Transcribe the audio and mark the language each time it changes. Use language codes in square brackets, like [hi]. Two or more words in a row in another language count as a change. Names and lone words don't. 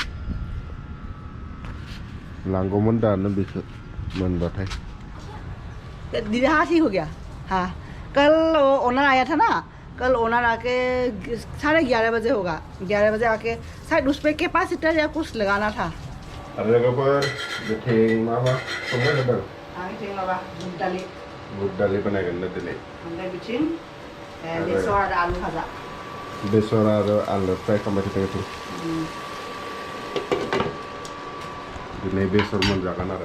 [brx] लांगौमोन दानो बेखौ मोनबाथाय [hi] दीदी हाँ ठीक हो गया हाँ कल ओनर आया था ना कल ओनर आके 11:30 बजे होगा 11 बजे आके शायद उस पर कैपेसिटर या कुछ लगाना था [brx] ada लोगोफोर बेथिं माबा संबाय जादों बिथिं माबा बुट दालि बानायगोन ना दिनै ओमफ्राय बिथिं बेसर आरो आलु भाजा बेसर आरो आलु फ्राय खालामबाय थादों दिनै बेसर मोनजागोन आरो